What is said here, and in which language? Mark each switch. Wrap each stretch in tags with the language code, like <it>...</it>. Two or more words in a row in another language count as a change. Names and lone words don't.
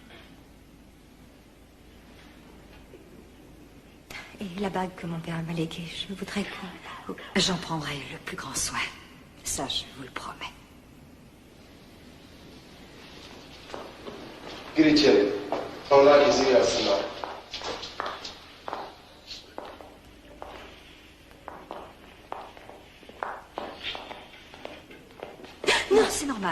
<fr>Et la bague que mon père m'a léguée, je voudrais que... J'en prendrai le plus grand soin. Ça, je vous le promets.</fr> <tr>Gir içeri. Onlar izin yazsınlar.</tr> <fr>Non, c'est normal.</fr>